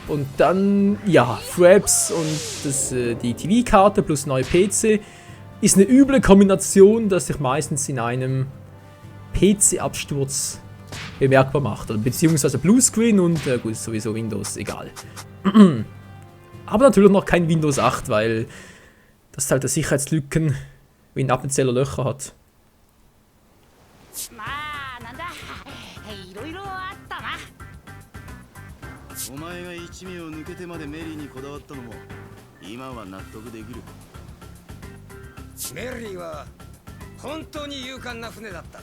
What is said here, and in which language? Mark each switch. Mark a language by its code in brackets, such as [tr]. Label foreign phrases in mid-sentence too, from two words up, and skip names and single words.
[de] Und dann, ja, Fraps und die TV-Karte plus neue PC ist eine üble Kombination, dass ich meistens in einem PC-Absturz bemerkbar macht. Oder beziehungsweise Bluescreen und gut, sowieso Windows, egal. Aber natürlich noch kein Windows 8, weil das halt der Sicherheitslücken wie ein Appenzeller Löcher hat. [ja] まあなんだいろいろあったな。お前が一味を抜けてまでメリーにこだわったのも今は納得できる。メリーは本当に勇敢な船だった。